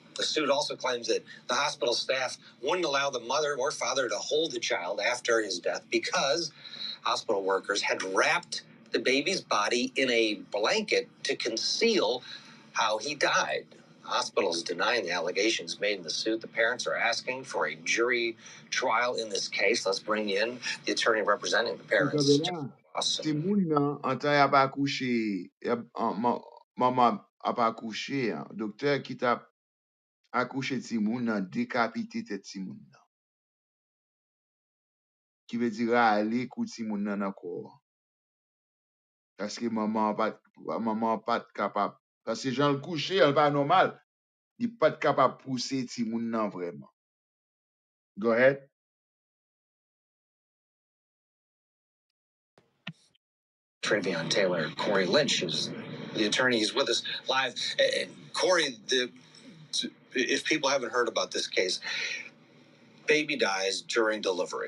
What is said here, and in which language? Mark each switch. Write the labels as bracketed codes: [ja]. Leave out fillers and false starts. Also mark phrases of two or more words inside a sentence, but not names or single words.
[en] The suit also claims that the hospital staff wouldn't allow the mother or father to hold the child after his death because hospital workers had wrapped the baby's body in a blanket to conceal how he died. The hospital is denying the allegations made in the suit. The parents are asking for a jury trial in this case. Let's bring in the attorney representing the parents. Awesome. [ht] Si moun nan, an tan yap akouche, maman ap akouche, dokteur ki tap akouche ti moun nan, dekapite tet ti moun nan. Ki ve di rale kou ti moun nan akor. Paske maman pat kapab. Paske jan l kouche, an pa normal, di pat kapab pousse ti moun nan vreman. [en] Go ahead. Travion Taylor, Corey Lynch is the attorney. He's with us live. And Corey, if people haven't heard about this case, baby dies during delivery.